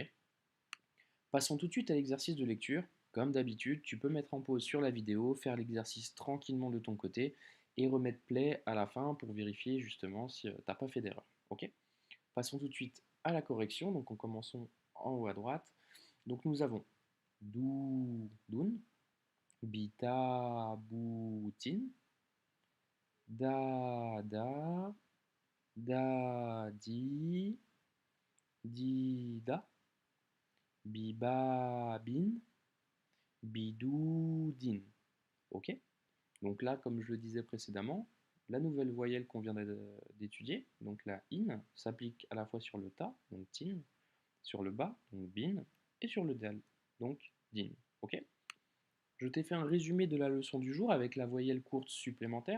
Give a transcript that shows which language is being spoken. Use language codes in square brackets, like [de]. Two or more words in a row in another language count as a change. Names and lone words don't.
[fr] Passons tout de suite à l'exercice de lecture. Comme d'habitude, tu peux mettre en pause sur la vidéo, faire l'exercice tranquillement de ton côté et remettre play à la fin pour vérifier justement si tu n'as pas fait d'erreur. Ok. Passons tout de suite à la correction. Donc en commençant en haut à droite. Donc nous avons [ar] dou, doun, bita, boutin, da, da, da, di, da, biba, bin, bidou, din. [fr] Ok? Donc là, comme je le disais précédemment, la nouvelle voyelle qu'on vient d'étudier, donc la in, s'applique à la fois sur le ta, donc tin, sur le bas, donc bin, et sur le dal, donc din. Ok? Je t'ai fait un résumé de la leçon du jour avec la voyelle courte supplémentaire.